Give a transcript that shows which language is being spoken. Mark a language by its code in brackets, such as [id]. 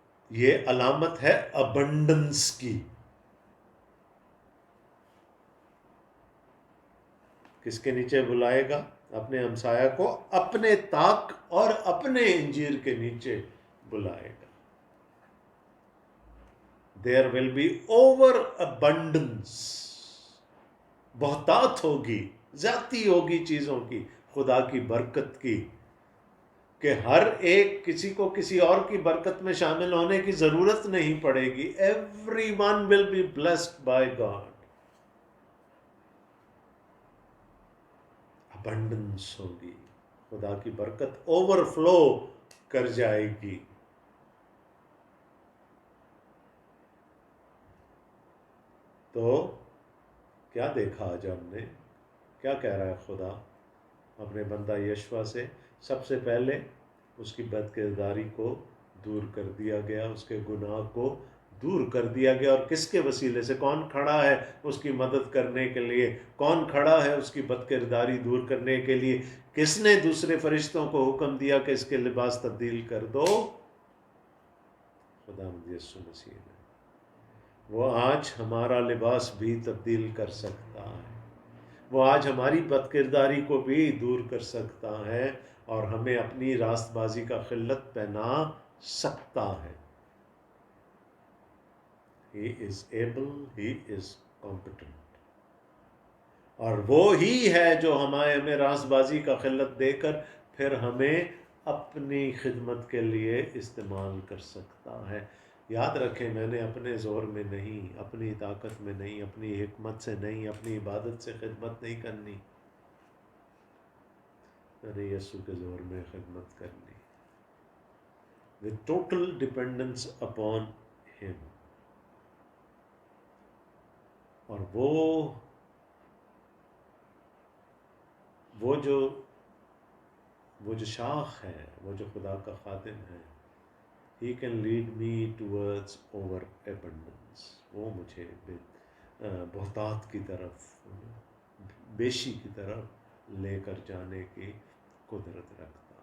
[ur] یہ علامت ہے ابنڈنس کی. کس کے نیچے بلائے گا؟ اپنے ہمسایہ کو اپنے طاق اور اپنے انجیر کے نیچے بلائے گا. [en] There will be over abundance. [ur] بہتات ہوگی، زیادتی ہوگی چیزوں کی، خدا کی برکت کی، کہ ہر ایک کسی کو کسی اور کی برکت میں شامل ہونے کی ضرورت نہیں پڑے گی. [en] Everyone will be blessed by God. [ur] Abundance ہوگی، خدا کی برکت اوور فلو کر جائے گی. تو کیا دیکھا آج ہم نے؟ کیا کہہ رہا ہے خدا اپنے بندہ یشوع سے؟ سب سے پہلے اس کی بد کرداری کو دور کر دیا گیا، اس کے گناہ کو دور کر دیا گیا. اور کس کے وسیلے سے؟ کون کھڑا ہے اس کی مدد کرنے کے لیے؟ کون کھڑا ہے اس کی بد کرداری دور کرنے کے لیے؟ کس نے دوسرے فرشتوں کو حکم دیا کہ اس کے لباس تبدیل کر دو؟ خداوند یسوع مسیح نے. وہ آج ہمارا لباس بھی تبدیل کر سکتا ہے، وہ آج ہماری بد کرداری کو بھی دور کر سکتا ہے اور ہمیں اپنی راست بازی کا خلت پہنا سکتا ہے. [en] He is able, he is competent. [ur] اور وہ ہی ہے جو ہمیں راست بازی کا خلت دے کر پھر ہمیں اپنی خدمت کے لیے استعمال کر سکتا ہے. یاد رکھیں، میں نے اپنے زور میں نہیں، اپنی طاقت میں نہیں، اپنی حکمت سے نہیں، اپنی عبادت سے خدمت نہیں کرنی، میں نے یسوع کے زور میں خدمت کرنی. [en] with total dependence upon him. [ur] اور وہ جو شاخ ہے، وہ جو خدا کا خادم ہے، [en] he can lead me towards over abundance. [ur] وہ مجھے بہتات کی طرف، بیشی کی طرف لے کر جانے کی قدرت رکھتا.